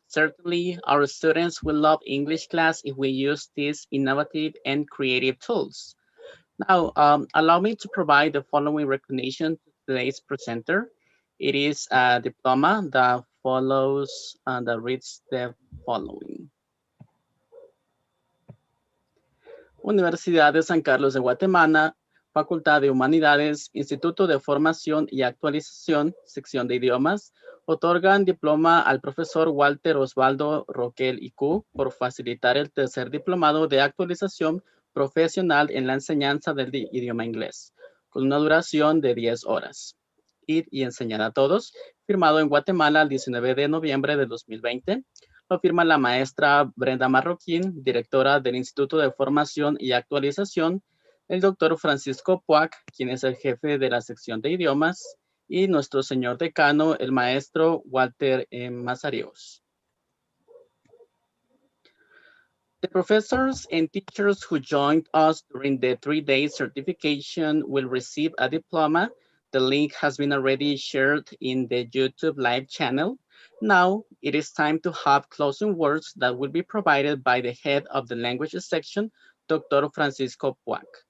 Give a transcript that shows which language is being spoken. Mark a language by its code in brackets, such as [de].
[en] Certainly, our students will love English class if we use these innovative and creative tools. Now, allow me to provide the following recognition to today's presenter. It is a diploma that follows and that reads the following. [es] Universidad de San Carlos de Guatemala, Facultad de Humanidades, Instituto de Formación y Actualización, Sección de Idiomas, otorgan diploma al profesor Walter Osvaldo Roquel IQ por facilitar el tercer diplomado de actualización profesional en la enseñanza del idioma inglés, con una duración de 10 horas. Ir y enseñar a todos, firmado en Guatemala el 19 de noviembre de 2020. Lo firma la maestra Brenda Marroquín, directora del Instituto de Formación y Actualización, el doctor Francisco Puac, quien es el jefe de la sección de idiomas, y nuestro señor decano, el maestro Walter Mazariegos. [en] The professors and teachers who joined us during the 3-day certification will receive a diploma. The link has been already shared in the YouTube live channel. Now, it is time to have closing words that will be provided by the head of the languages section, Dr. Francisco Puac.